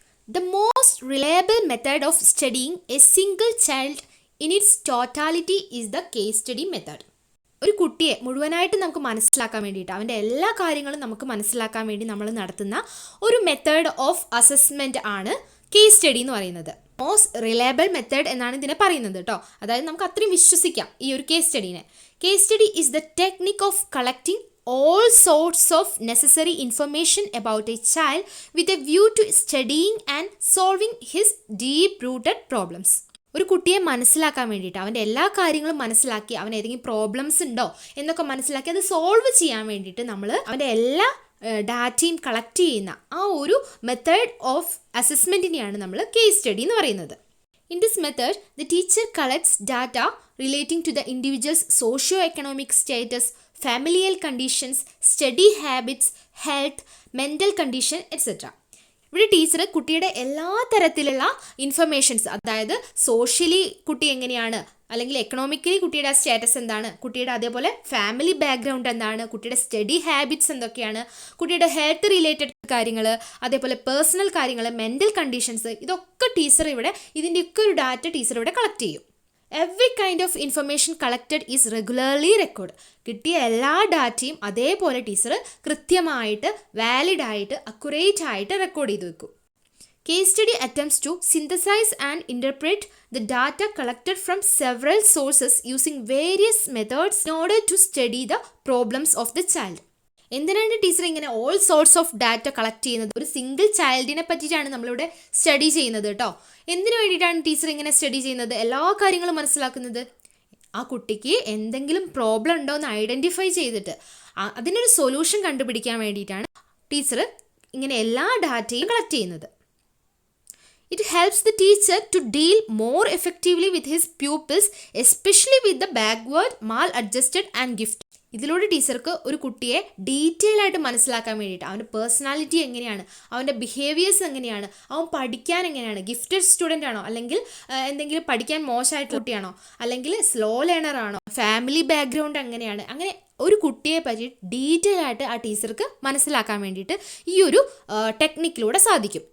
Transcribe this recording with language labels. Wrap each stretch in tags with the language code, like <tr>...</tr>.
<en>The most reliable method of studying a single child in its totality is the case study method.</en> <ml>ഒരു കുട്ടിയെ മുഴുവനായിട്ട് നമുക്ക് മനസ്സിലാക്കാൻ വേണ്ടിയിട്ട് അവൻ്റെ എല്ലാ കാര്യങ്ങളും നമുക്ക് മനസ്സിലാക്കാൻ വേണ്ടി നമ്മൾ നടത്തുന്ന ഒരു</ml> <en>method of assessment</en> <ml>ആണ് കേസ് സ്റ്റഡി എന്ന് പറയുന്നത്. മോസ്റ്റ് റിലയബിൾ മെത്തേഡ് എന്നാണ് ഇതിനെ പറയുന്നത് കേട്ടോ. അതായത് നമുക്ക് അത്രയും വിശ്വസിക്കാം ഈ ഒരു case സ്റ്റഡീനെ.</ml> <en>Case study is the technique of collecting all sorts of necessary information about a child with a view to studying and solving his deep-rooted problems.</en> <ml>ഒരു കുട്ടിയെ മനസ്സിലാക്കാൻ വേണ്ടിയിട്ട് അവൻ്റെ എല്ലാ കാര്യങ്ങളും മനസ്സിലാക്കി അവന് ഏതെങ്കിലും പ്രോബ്ലംസ് ഉണ്ടോ എന്നൊക്കെ മനസ്സിലാക്കി അത് സോൾവ് ചെയ്യാൻ വേണ്ടിയിട്ട് നമ്മൾ അവൻ്റെ എല്ലാ ഡാറ്റയും കളക്ട് ചെയ്യുന്ന ആ ഒരു</ml> <en>method of അസസ്മെൻറ്റിനെയാണ്</en> <ml>നമ്മൾ കേസ് സ്റ്റഡി എന്ന് പറയുന്നത്.</ml> <en>In this method, the teacher collects data relating to the individual's socio-economic status, familial conditions, study habits, health, mental condition, etc.</en> <ml>ഇവിടെ ടീച്ചർ കുട്ടിയുടെ എല്ലാ തരത്തിലുള്ള ഇൻഫർമേഷൻസ്, അതായത് സോഷ്യലി കുട്ടി എങ്ങനെയാണ്, അല്ലെങ്കിൽ എക്കണോമിക്കലി കുട്ടിയുടെ സ്റ്റാറ്റസ് എന്താണ്, കുട്ടിയുടെ അതേപോലെ ഫാമിലി ബാക്ക്ഗ്രൗണ്ട് എന്താണ്, കുട്ടിയുടെ സ്റ്റഡി ഹാബിറ്റ്സ് എന്തൊക്കെയാണ്, കുട്ടിയുടെ ഹെൽത്ത് റിലേറ്റഡ് കാര്യങ്ങൾ, അതേപോലെ പേഴ്സണൽ കാര്യങ്ങൾ, മെൻ്റൽ കണ്ടീഷൻസ്, ഇതൊക്കെ ടീച്ചർ ഇവിടെ ഇതിൻ്റെയൊക്കെ ഒരു ഡാറ്റ ടീച്ചർ ഇവിടെ കളക്ട് ചെയ്യും.</ml> <en>Every kind of information collected is regularly record.</en> <ml>കിട്ടിയ എല്ലാ ഡാറ്റയും അതേപോലെ ടീച്ചർ കൃത്യമായിട്ട് വാലിഡായിട്ട് അക്യുറേറ്റ് ആയിട്ട് റെക്കോർഡ് ചെയ്ത് വെക്കും.</ml> <en>Case study attempts to synthesize and interpret the data collected from several sources using various methods in order to study the problems of the child.</en> <ml>എന്തിനാണ് teacher ഇങ്ങനെ</ml> <en>all sorts of data</en> <ml>collect ചെയ്യുന്നത്? ഒരു single ചൈൽഡിനെ പറ്റിയിട്ടാണ് നമ്മളിവിടെ study ചെയ്യുന്നത് കേട്ടോ. എന്തിനു വേണ്ടിയിട്ടാണ് ടീച്ചർ ഇങ്ങനെ സ്റ്റഡി ചെയ്യുന്നത്? എല്ലാ കാര്യങ്ങളും മനസ്സിലാക്കുന്നത് ആ കുട്ടിക്ക് എന്തെങ്കിലും പ്രോബ്ലം ഉണ്ടോ എന്ന് ഐഡൻറ്റിഫൈ ചെയ്തിട്ട് അതിനൊരു സൊല്യൂഷൻ കണ്ടുപിടിക്കാൻ വേണ്ടിയിട്ടാണ് ടീച്ചർ ഇങ്ങനെ എല്ലാ ഡാറ്റയും കളക്ട് ചെയ്യുന്നത്.</ml> <en>It helps the teacher to deal more effectively with his pupils, especially with the backward, maladjusted and gifted.</en> <ml>ഇതിലൂടെ ടീച്ചർക്ക് ഒരു കുട്ടിയെ ഡീറ്റെയിൽ ആയിട്ട് മനസ്സിലാക്കാൻ വേണ്ടിയിട്ട് അവൻ്റെ പേഴ്സണാലിറ്റി എങ്ങനെയാണ്, അവൻ്റെ ബിഹേവിയേഴ്സ് എങ്ങനെയാണ്, അവൻ പഠിക്കാൻ എങ്ങനെയാണ്, ഗിഫ്റ്റഡ് സ്റ്റുഡൻ്റ് ആണോ, അല്ലെങ്കിൽ എന്തെങ്കിലും പഠിക്കാൻ മോശമായിട്ടുള്ള കുട്ടിയാണോ, അല്ലെങ്കിൽ സ്ലോ ലേണർ ആണോ, ഫാമിലി ബാക്ക്ഗ്രൗണ്ട് എങ്ങനെയാണ്, അങ്ങനെ ഒരു കുട്ടിയെ പറ്റി ഡീറ്റെയിൽ ആയിട്ട് ആ ടീച്ചർക്ക് മനസ്സിലാക്കാൻ വേണ്ടിയിട്ട് ഈ ഒരു ടെക്നിക്കിലൂടെ സാധിക്കും.</ml>